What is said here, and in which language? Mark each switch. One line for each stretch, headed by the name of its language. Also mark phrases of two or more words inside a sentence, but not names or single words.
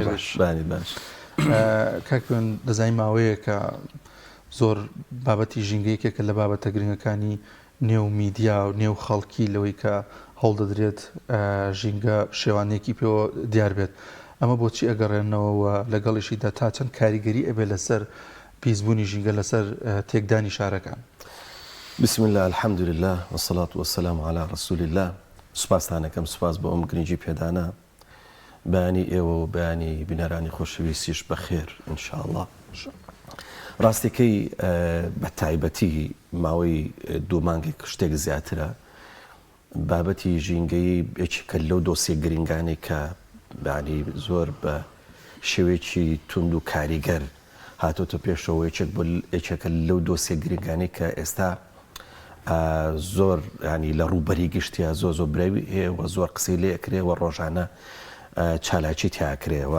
Central Kurdish: کاک پەیوەند دەزانین ماوەیە کە زۆر بابەتی ژینگەیەکێکە لە بابەتە گرنگەکانی نێو میدیا و نێو خەڵکی لەوەی کە هەوڵ دەدرێت ژینگە شێوانێکی پێوە دیار بێت ئەمە بۆچی ئەگەڕێنەوە و لەگەڵیشیدا تا چەند کاریگەری ئەبێت لەسەر پیسبوونی ژینگە لەسەر تێکدانی شارەکان.
Arabic: بسم الله الحمد لله والصلاة والسلام على رسول الله.
Central Kurdish: سپاسانەکەم سپاس بۆ ئەم گرنگی پێدانە بەیانی ئێوە و بەیانی بینەرانی خۆشەویستیش بەخێر ئینشاءالله. ڕاستیەکەی بە تایبەتی ماوەی دوو مانگێک شتێک زیاترە بابەتی ژینگەی یەکێکە لەو دۆسیە گرنگانەی کە بەعنی زۆر بە شێوەیەکی تند و کاریگەر هاتۆتە پێشەوە یەکێکە لەو دۆسیە گرنگانەی کە ئێستا زۆر ینی لە ڕووبەری گشتیا زۆر براوی هەیە زۆر قسەی لێ ئەکرێەوە ڕۆژانە چالاکی تیاکرێەوە.